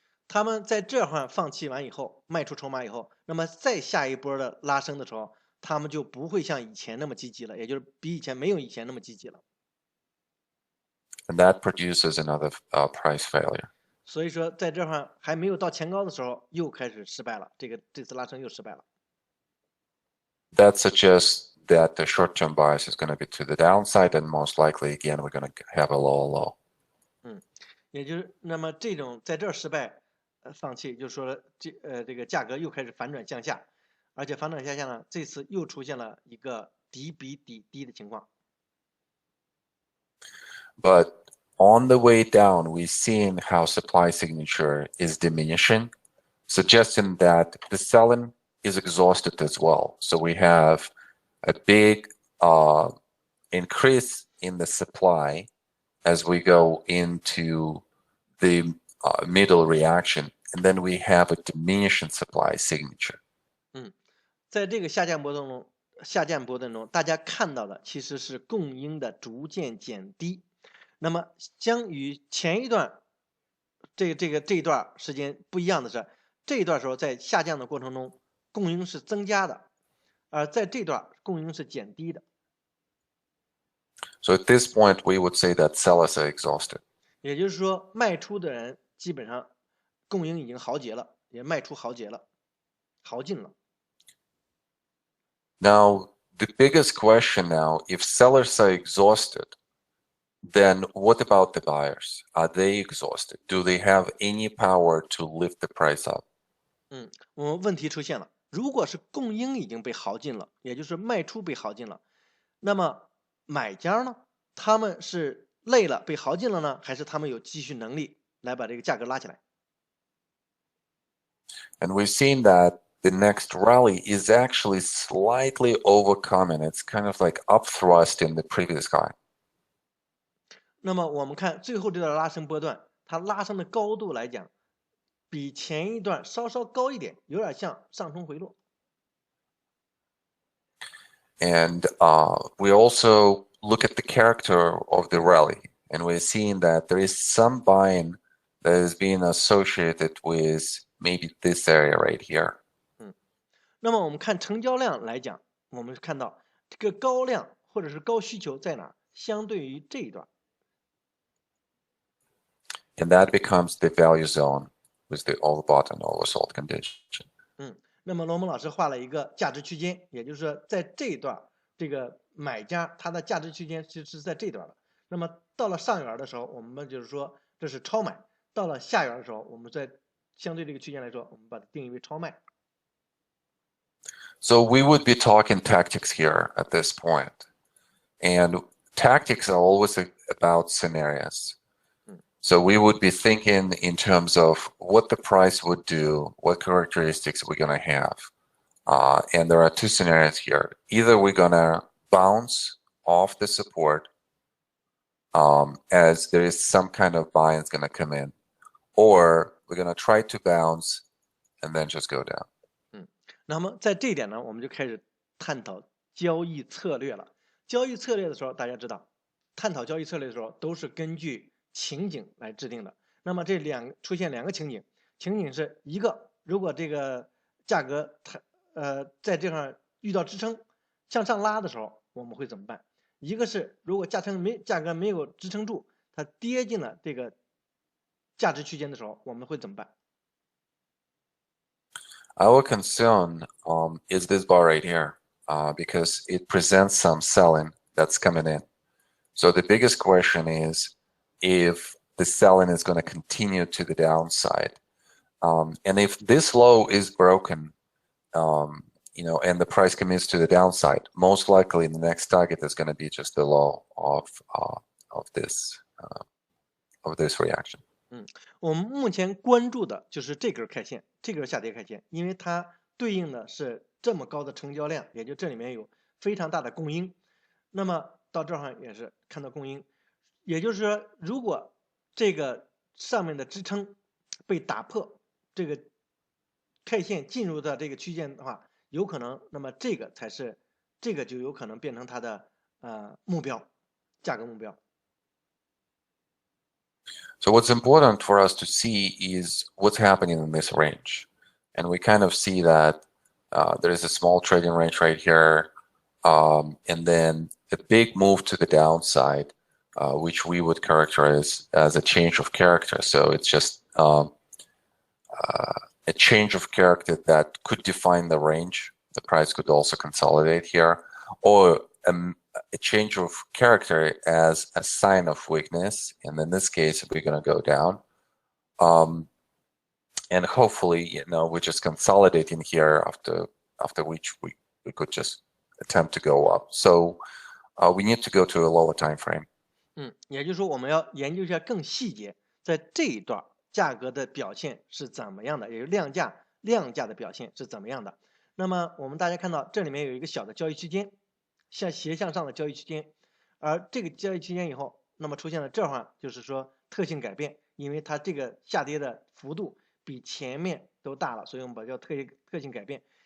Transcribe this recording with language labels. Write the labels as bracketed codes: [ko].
[zh] 他们在这块放弃完以后，卖出筹码以后，那么再下一波的拉升的时候，他们就不会像以前那么积极了，也就是比以前没有以前那么积极了。 [en] And that produces another price failure. [zh] 所以说，在这块还没有到前高的时候，又开始失败了。这次拉升又失败了。 [en] That suggests that the short-term bias is going to be to the downside, and most likely, again, we're going to have a lower low. [zh] 也就是那么这种在这儿失败，放弃，就是说这个价格又开始反转向下，而且反转向下呢，这次又出现了一个底比底低的情况。 [en] But on the way down, we've seen how supply signature is diminishing, suggesting that the selling is exhausted as well. So we have a big increase in the supply as we go into the middle reaction, and then we have a diminishing supply signature. [zh] 在这个下降波段中，大家看到的其实是供应的逐渐减低。那么将与前一段这一段时间不一样的是，这一段时候在下降的过程中，供应是增加的，而在这段供应是减低的。 [en] So at this point, we would say that sellers are exhausted. [zh] 也就是说，卖出的人基本上供应已经豪竭了，也卖出豪竭了，豪尽了。 [en] Now, the biggest question now, if sellers are exhausted, then what about the buyers? Are they exhausted? Do they have any power to lift the price up? [zh] 我们问题出现了，如果是供应已经被耗尽了，也就是卖出被耗尽了，那么买家呢？他们是累了被耗尽了呢，还是他们有继续能力来把这个价格拉起来？ [en] And we've seen that the next rally is actually slightly overcoming. It's kind of like up thrust in the previous high. [zh] 那么我们看最后这段拉升波段，它拉升的高度来讲，比前一段稍稍高一点，有点像上冲回落。 [en] And we also look at the character of the rally, and we're seeing that there is some buying that is being associated with maybe this area right here. [zh] 那么我们看成交量来讲，我们看到这个高量或者是高需求在哪儿？相对于这一段。 [en] And that becomes the value zone with the overbought and oversold condition. [zh] 那么罗蒙老师画了一个价值区间，也就是说在这一段，这个买家他的价值区间其实是在这段的。那么到了上缘的时候，我们就是说这是超买；到了下缘的时候，我们在相对这个区间来说，我们把它定义为超卖。 [en] So we would be talking tactics here at this point. And tactics are always about scenarios. So we would be thinking in terms of what the price would do, what characteristics we're going to have. And there are two scenarios here. Either we're going to bounce off the support as there is some kind of buy-in going to come in, or we're going to try to bounce and then just go down. [zh] 那么在这一点呢，我们就开始探讨交易策略了。交易策略的时候，大家知道，探讨交易策略的时候都是根据情景来制定的。那么出现两个情景，情景是一个，如果这个价格它在这块遇到支撑向上拉的时候，我们会怎么办？一个是如果价格没有支撑住，它跌进了这个价值区间的时候，我们会怎么办？ [en] Our concern is this bar right here. because it presents some selling that's coming in. So the biggest question is if the selling is going to continue to the downside. And if this low is broken, and the price commits to the downside, most likely the next target is going to be just the low of this reaction. [zh] 我们目前关注的就是这根 K 线，这根下跌 K 线，因为它对应的是这么高的成交量，也就这里面有非常大的供应。那么到这儿也是看到供应，也就是说，如果这个上面的支撑被打破，这个 K 线进入到这个区间的话，有可能，那么这个就有可能变成它的目标，价格目标。 [en] So what's important for us to see is what's happening in this range. And we kind of see that there is a small trading range right here, and then a big move to the downside, which we would characterize as a change of character. So it's just a change of character that could define the range. The price could also consolidate here, or a change of character as a sign of weakness, and in this case we're going to go down, and hopefully we're just consolidating here, after which we could just attempt to go up. So we need to go to a lower time frame. [zh] 也就是说我们要研究一下更细节，在这一段价格的表现是怎么样的，也就是量价的表现是怎么样的。那么我们大家看到这里面有一个小的交易区间，斜向上的交易区间，而这个交易区间以后，那么出现了这儿就是说特性改变，因为它这个下跌的幅度比前面都大了，所以我们把它叫特性改变。